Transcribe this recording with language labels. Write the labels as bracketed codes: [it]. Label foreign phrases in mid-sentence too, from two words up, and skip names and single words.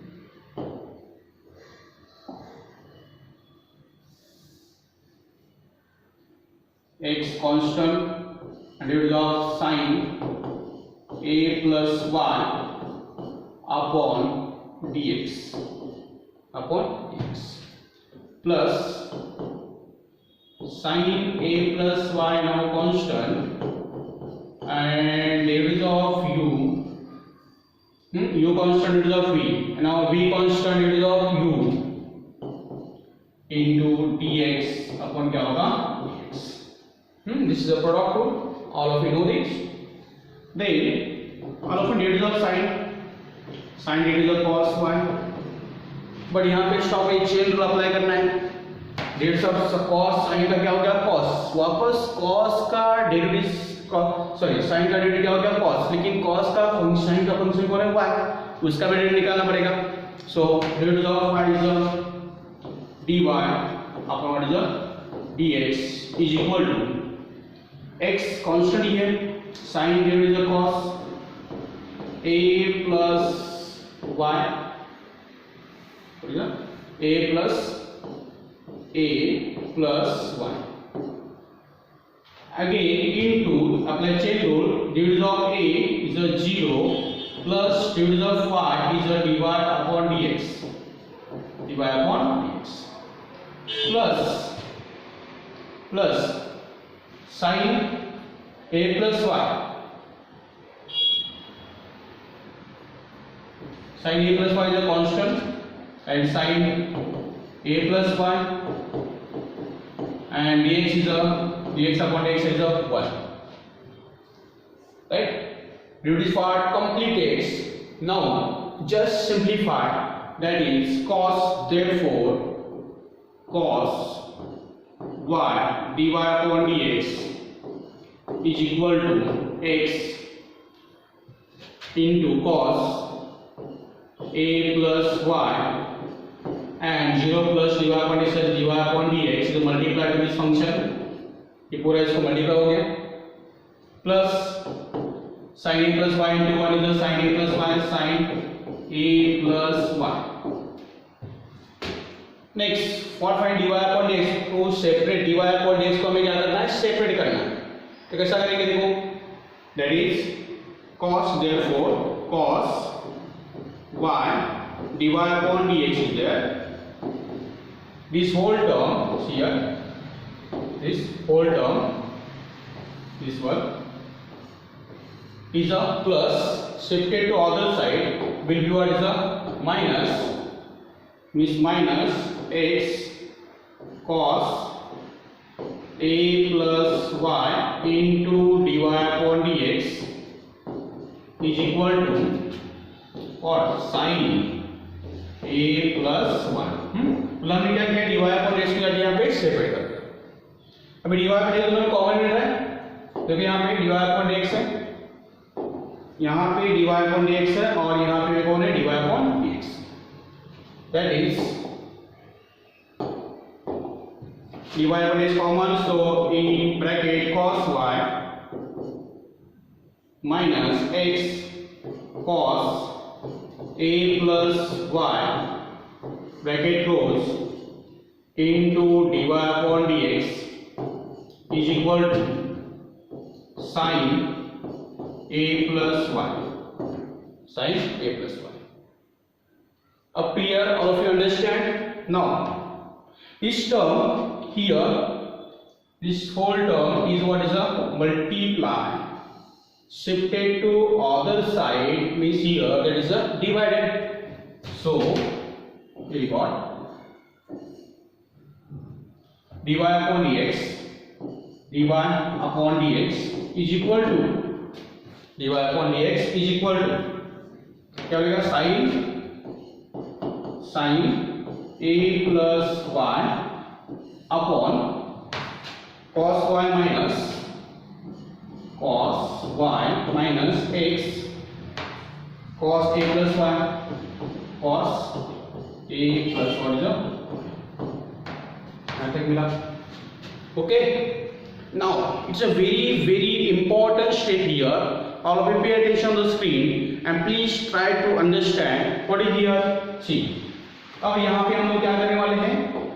[en] X constant, derivative of sin a plus y upon dx plus sin a plus y now constant and derivative of u constant derivative of v, and now v constant derivative of u into dx upon [hi] क्या होगा [en] dx. This is a product rule, all of you know this. Then all of you derivative of sin derivative of cos y, but [hi] यहाँ पे स्टॉप एक [en] chain rule apply [hi] करना है. [en] derivative of [hi] cos sin का क्या हो गया cos, वापस cos का डेरिवेटिव सॉरी sin का डेरिवेटिव क्या हो गया cos, लेकिन cos का sin का फंक्शन कौन है y, उसका भी डेरिवेटिव निकालना पड़ेगा. [en] so derivative of y is dy upon what is the dx is equal to x constant [hi] ही है, [en] sin डेरिवेटिव cos a plus y, a plus y again into apply chain rule. Derivative of a is a 0 plus derivative of y is a dy upon dx plus sin a plus y. Sin a plus y is a constant and sin a plus y and dx upon dx is a 1. Right? Derivative part completed. Now just simplify, that is cos, therefore cos y dy upon dx is equal to x into cos a plus y and 0 plus dy upon dx is dy upon dx is multiplied to this function. [hi] ये पूरा इसको मल्टीप्लाई हो गया [en] प्लस sin a plus y into 1 is the sin a plus y sin a plus y. Next what find dy upon dx, [hi] तो सेपरेट dy upon dx को हमें क्या करना है, सेपरेट करना है. तो कैसा करेंगे देखो, [en] that is cos, therefore cos y dy upon dx is there. This whole term here, this whole term, this one is a plus, shifted to other side will be what is a minus means minus x cos a plus y into dy upon dx is equal to what? Sin a plus 1. [hi] मतलब हमने क्या किया? [en] dy upon dx [hi] को यहाँ पे सेपरेट कर दिया. अभी [en] dy upon dx [hi] दोनों कॉमन मिल रहा है. देखिए यहाँ पे [en] dy upon dx [hi] है, यहाँ पे [en] dy upon dx [hi] है और यहाँ पे कौन है? [en] dy upon dx. That is dy upon dx common, so in bracket cos y minus x cos a plus y bracket close into dy upon dx is equal to sin a plus y. Sin a plus y. Up here, all of you understand? Now, this term here, this whole term is what is a multiply. Shifted to other side means here that is a divided. So, here you got dy upon dx. dy upon dx is equal to dy upon dx is equal to [hi] क्या हो जाएगा? [en] sin a plus y upon cos y minus x cos a plus y cos a plus what is the मिला. Okay, now it's a very important step here. All of you pay attention on the screen and please try to understand what is here. See, [hi] अब यहाँ पे हम लोग क्या करने वाले हैं?